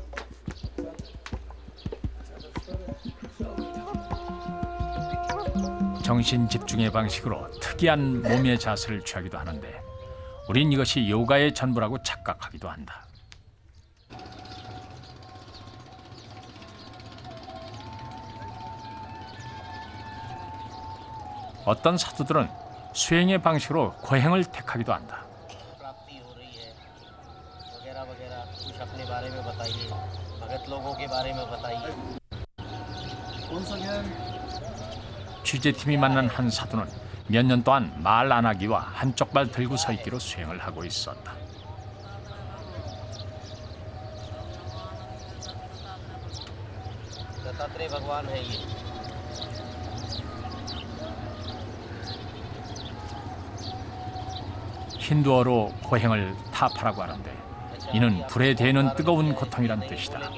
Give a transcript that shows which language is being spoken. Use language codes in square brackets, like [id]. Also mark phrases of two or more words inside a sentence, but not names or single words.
[ko] 정신 집중의 방식으로 특이한 몸의 자세를 취하기도 하는데 우린 이것이 요가의 전부라고 착각하기도 한다. 어떤 사도들은 수행의 방식으로 고행을 택하기도 한다. [hi] प्राप्ति हो रही है वगैरह वगैरह, कुछ अपने बारे में बताइए, भगत लोगों के बारे में बताइए। [ko] 취재팀이 만난 한 사도는 몇 년 동안 말 안 하기와 한쪽 발 들고 서 있기로 수행을 하고 있었다. [hi] दत्तात्रेय भगवान है ये। [ko] 힌두어로 고행을 타파라고 하는데 이는 불에 대는 뜨거운 고통이란 뜻이다.